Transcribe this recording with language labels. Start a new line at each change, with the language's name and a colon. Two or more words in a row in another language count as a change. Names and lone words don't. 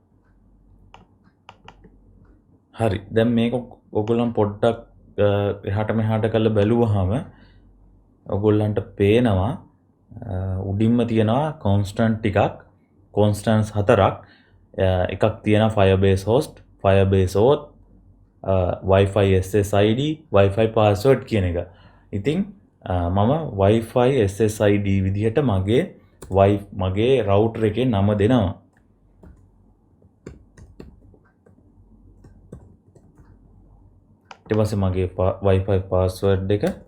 Sinhala: හරි. දැන් මේක ඔයගොල්ලන් පොඩ්ඩක් එහාට මෙහාට කරලා බැලුවාම ඔයගොල්ලන්ට පේනවා උඩින්ම තියෙනවා constant ටිකක් constants 4ක් එකක් තියෙනවා
English: Firebase host Firebase auth Wi-Fi SSID Wi-Fi password
Sinhala: කියන එක. ඉතින් මම
English: Wi-Fi SSID
Sinhala: විදිහට මගේ router එකේ නම දෙනවා. ඊට පස්සේ මගේ
English: Wi-Fi password
Sinhala: එක.